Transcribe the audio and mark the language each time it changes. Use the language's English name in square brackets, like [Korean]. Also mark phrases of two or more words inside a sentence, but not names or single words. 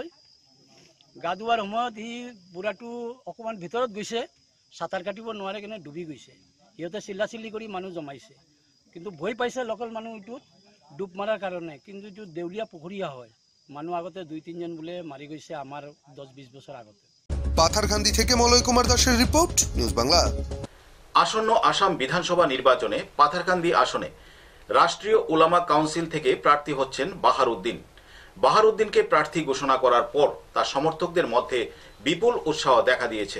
[Assamese] গা ধোৱাৰ সময়ত সি বুঢ়াটো অকণমান ভিতৰত গৈছে, সাঁতাৰ কাটিব নোৱাৰে কিনে ডুবি গৈছে। সিহঁতে চিল্লাচিল্লি কৰি মানুহ জমাইছে, কিন্তু ভয় পাইছে লোকেল মানুহ এইটোত ডুব মাৰাৰ কাৰণে। কিন্তু এইটো দেউলীয়া পুখুৰীয়া হয়। মানুহ আগতে 2-3জন বোলে মাৰি গৈছে আমাৰ 10-20 বছর আগতে। [Bangla] পাথারকান্দি থেকে মলয় কুমার দাসের রিপোর্ট, নিউজ বাংলা। আসন্ন আসাম বিধানসভা নির্বাচনে পাথারকান্দি আসনে রাষ্ট্রীয় উলামা কাউন্সিল থেকে প্রার্থী হচ্ছেন বাহারউদ্দিনকে প্রার্থী ঘোষণা করার পর তার সমর্থকদের মধ্যে বিপুল উৎসাহ দেখা দিয়েছে।